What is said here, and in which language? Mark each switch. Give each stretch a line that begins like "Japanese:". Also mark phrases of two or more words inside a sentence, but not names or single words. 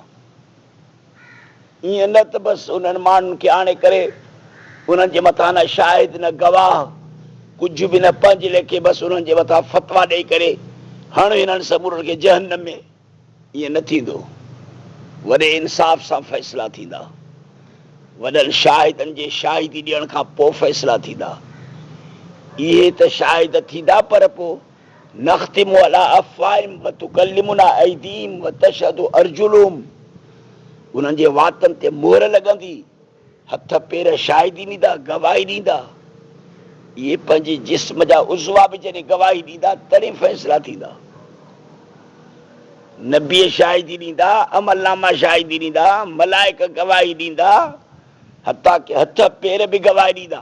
Sindhi: ईअं न त बसि उन्हनि माण्हुनि खे आणे करे उन्हनि जे मथां न शाहिद न गवाह कुझु बि न, पंहिंजे लेखे बसि उन्हनि जे मथां फ़तवा ॾेई करे हण हिननि समूरनि खे जहन्नम में। ईअं न थींदो। वॾे इंसाफ़ सां फ़ैसिला थींदा। वॾनि शाहिदनि जे शाहिदी ॾियण खां पोइ फ़ैसिला थींदा। इहे त शाहिद थींदा, पर पोइ
Arabic: نختم على أفواههم و تكلمنا أيديهم و تشهد أرجلهم,
Sindhi: उन्हनि जे वातनि ते मोहर लॻंदी, हथ पेर शाहिदी ॾींदा, गवाही ॾींदा। इहे पंहिंजे जिस्म जा उज़वा बि जॾहिं गवाही ॾींदा तॾहिं फ़ैसिला थींदा। नबीअ शाहिदी ॾींदा, अमलनामा शाहिदी ॾींदा, मलाइक गवाही ॾींदा, हथा के हथ पेर बि गवाही ॾींदा।